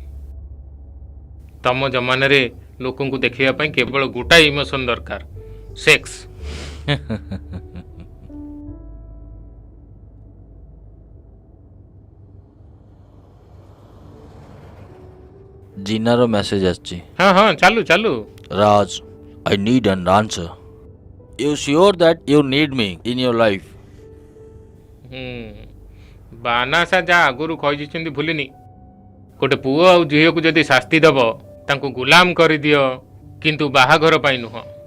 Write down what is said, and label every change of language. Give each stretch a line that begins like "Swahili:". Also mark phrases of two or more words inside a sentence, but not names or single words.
Odia: ତମ ଜମାନାରେ ଲୋକଙ୍କୁ ଦେଖିବା ପାଇଁ କେବଳ ଗୋଟାଏ ଇମୋସନ୍ ଦରକାର, ସେକ୍ସ। ଜିନାର ମେସେଜ ଆସିଛି। ହଁ ହଁ, ଚାଲୁ ଚାଲୁ। ରାଜ,
English: I need an answer. You sure that you need me in your life?
Odia: ବାନାସା ଯାହା ଆଗରୁ କହିଦେଇଛନ୍ତି ଭୁଲିନି। ଗୋଟେ ପୁଅ ଆଉ ଝିଅକୁ ଯଦି ଶାସ୍ତି ଦେବ ତାଙ୍କୁ ଗୁଲାମ କରିଦିଅ, କିନ୍ତୁ ବାହାଘର ପାଇଁ ନୁହଁ।